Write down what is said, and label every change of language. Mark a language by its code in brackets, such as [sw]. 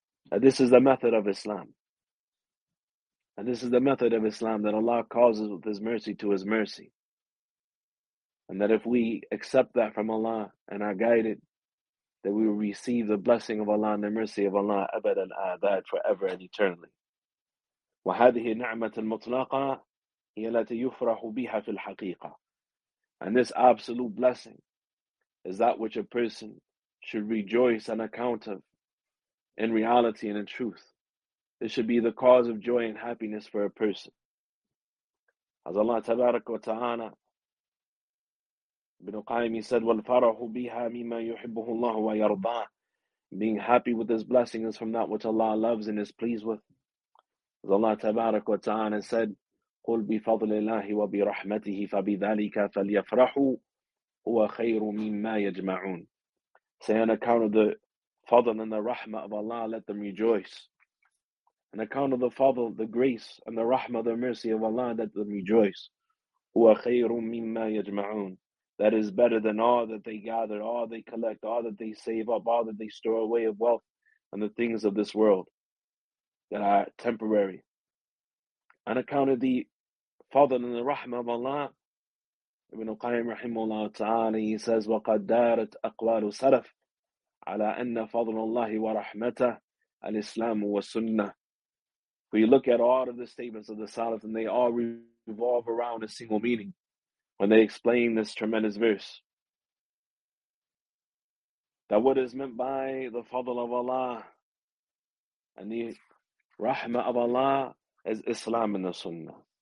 [en] And this is the method of Islam. And this is the method of Islam, that Allah causes with His mercy to His mercy. And that if we accept that from Allah and are guided, that we will receive the blessing of Allah and the mercy of Allah, abad al abad, forever and eternally. [ar] وَهَذِهِ نِعْمَةٌ مُطْلَقَةٌ هي التي يفرح بها في الحقيقة. [en] And this absolute blessing is that which a person should rejoice on account of in reality and in truth. It should be the cause of joy and happiness for a person. As Allah تبارك وتعالى, Ibn Qayyim said, [ar] والفرح بها مما يحبه الله ويرضاه, [en] being happy with this blessing is from that which Allah loves and is pleased with. [ar] As Allah تبارك وتعالى said, قُلْ بِفَضْلِ اللَّهِ وَبِرَحْمَتِهِ فَبِذَلِكَ فَلْيَفْرَحُوا هُوَ خَيْرٌ مِمَّا يَجْمَعُونَ. [en] Say, on account of the fadl and the rahmah of Allah, let them rejoice. On account of the fadl, the grace, and the rahmah, the mercy of Allah, let them rejoice. [ar] هُوَ خَيْرٌ مِمَّا يَجْمَعُونَ. [en] That is better than all that they gather, all they collect, all that they save up, all that they store away of wealth and the things of this world that are temporary. On account of the fadl and the rahmah of Allah, Ibn Qayyim rahimahullah ta'ala, he says, [ar] وَقَدَّارَتْ أَقْوَالُ سَلَفٍ, على أن فضل الله ورحمته الإسلام والسنة. [en] We look at all of the statements of the Salaf and they all revolve around a single meaning when they explain this tremendous verse. That what is meant by the fadl of Allah and the rahmah of Allah is Islam and the Sunnah.